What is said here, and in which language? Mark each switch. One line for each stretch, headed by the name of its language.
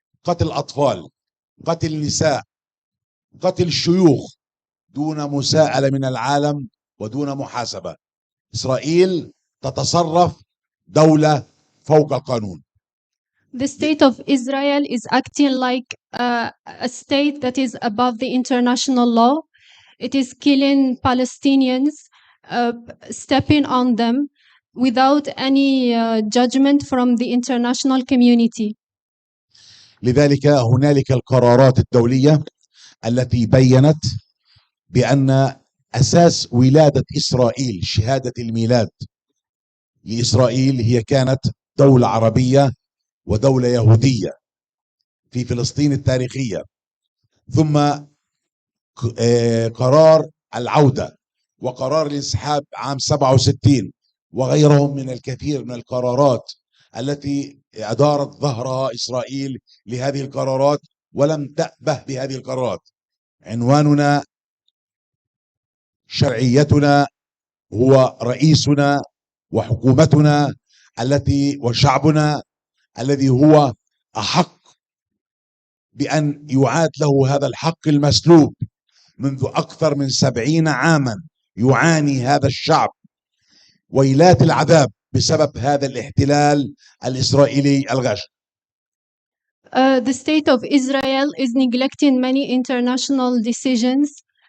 Arabic: قتل أطفال، قتل نساء، قتل شيوخ دون مساءلة من العالم ودون محاسبة. إسرائيل تتصرف دولة فوق القانون.
English: The state of Israel is acting like a state that is above the international law. It is killing Palestinians, stepping on them without any judgment from the international community.
Arabic: لذلك هنالك القرارات الدولية التي بيّنت بأن أساس ولادة إسرائيل، شهادة الميلاد لإسرائيل، هي كانت دولة عربية ودولة يهودية في فلسطين التاريخية، ثم قرار العودة وقرار الانسحاب عام 67 وغيرهم من الكثير من القرارات التي أدارت ظهرها إسرائيل لهذه القرارات ولم تأبه بهذه القرارات. عنواننا شرعيتنا هو رئيسنا وحكومتنا وشعبنا الذي هو أحق بأن يعاد له هذا الحق المسلوب. منذ أكثر من 70 عاما يعاني هذا الشعب ويلات العذاب بسبب هذا الاحتلال الإسرائيلي الغاشم.
English: The state of Israel is neglecting many international decisions